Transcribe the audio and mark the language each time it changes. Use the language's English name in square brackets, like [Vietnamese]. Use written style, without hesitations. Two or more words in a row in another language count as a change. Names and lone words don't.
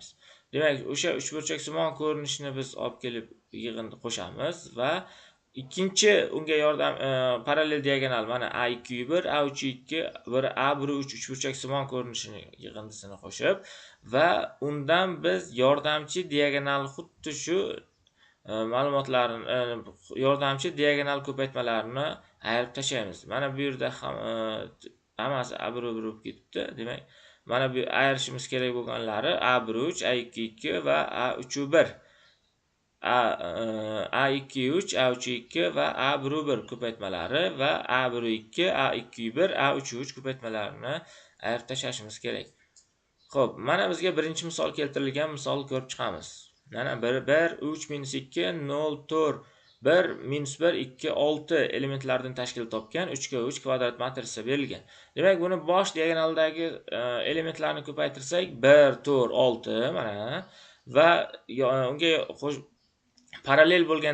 [Uzbek] Demak, o'sha uchburchaksimon ko'rinishni biz olib kelib yig'inni qo'shamiz va ikkinchi unga yordam parallel diagonal mana A21, A32 va A13 uchburchaksimon ko'rinishini yig'indisini qo'shib va undan biz yordamchi diagonal xuddi shu ma'lumotlarni yordamchi diagonal ko'paytmalarini ayirib tashlaymiz. Mana bu yerda ham hammasi A1 bo'lib ketibdi. Demak, mana bu ayirishimiz kerak bo'lganlari A13, A22 va A31. A23, A32 va A11 ko'paytmalari va A12, A21, A33 ko'paytmalarini ayirib tashlashimiz kerak. Xo'p, mana bizga birinchi misol keltirilgan misol ko'rib chiqamiz. Mana 1, 3, -2, 0, 4, 1, -1, 2, 6 elementlardan tashkil topgan 3 ga 3 kvadrat matrisa berilgan. Demak, buni bosh diagonaldagi elementlarni ko'paytirsak 1, 4, 6 mana va unga parallel bo'lgan